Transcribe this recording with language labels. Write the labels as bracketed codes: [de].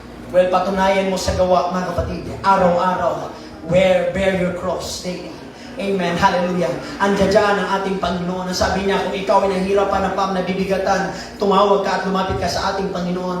[tl] Well, patunayan mo sa gawa, mga kapatid. [en] Araw-araw, bear your cross daily. Amen. Hallelujah. [tl] Andiyan dyan ang ating Panginoon. Ang sabi niya, kung ikaw ay nahihirapan ng nabibigatan, tumawag ka at lumapit ka sa ating Panginoon.